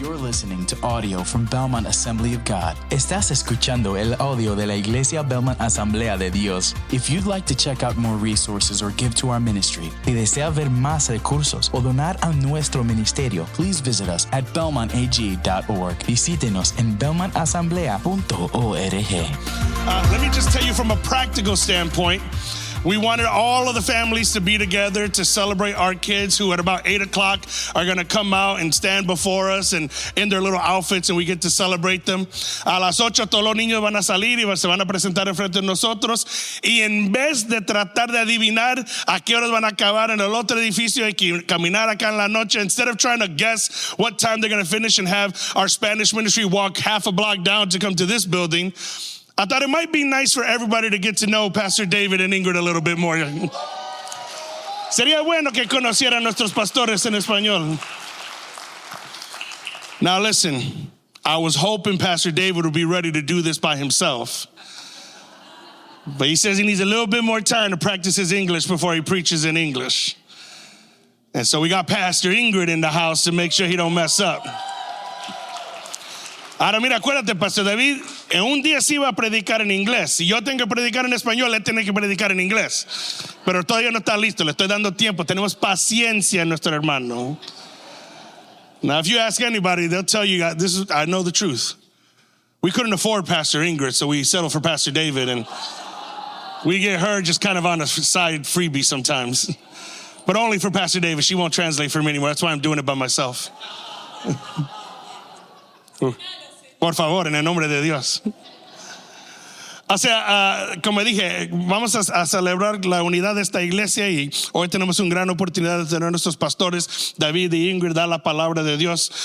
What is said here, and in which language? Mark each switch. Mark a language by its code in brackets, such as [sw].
[en] listening to audio from Belmont Assembly of God. [es] Estás escuchando el audio de la Iglesia Belmont Asamblea de Dios. [en] If you'd like to check out more resources or give to our ministry, [es] si desea ver más recursos o donar a nuestro ministerio, [en] please visit us at belmontag.org. [es] Visítenos en belmontasamblea.org. [en] Let me just tell you from a practical standpoint, we wanted all of the families to be together to celebrate our kids who at about 8 o'clock are going to come out and stand before us and in their little outfits and we get to celebrate them. [es] A las 8 todos los niños van a salir y se van a presentar enfrente de nosotros y en vez de tratar de adivinar a qué horas van a acabar en el otro edificio y caminar acá en la noche, [en] instead of trying to guess what time they're going to finish and have our Spanish ministry walk half a block down to come to this building, I thought it might be nice for everybody to get to know Pastor David and Ingrid a little bit more. [es] Sería bueno que conocieran a nuestros pastores en español. [en] Now listen, I was hoping Pastor David would be ready to do this by himself. But he says he needs a little bit more time to practice his English before he preaches in English. And so we got Pastor Ingrid in the house to make sure he don't mess up. [es] Ahora mira, acuérdate, Pastor David, en un día sí iba a predicar en inglés. Si yo tengo que predicar en español, él tiene que predicar en inglés. Pero todavía no está listo, le estoy dando tiempo. Tenemos paciencia en nuestro hermano. [en] Now, if you ask anybody, they'll tell you, I know the truth. We couldn't afford Pastor Ingrid, so we settled for Pastor David. And we get her just kind of on a side freebie sometimes. But only for Pastor David. She won't translate for me anymore. That's why I'm doing it by myself. [es] Por favor, en el nombre de Dios. O sea, como dije, vamos a celebrar la unidad de esta iglesia y hoy tenemos una gran oportunidad de tener a nuestros pastores, David y Ingrid, dar la palabra de Dios.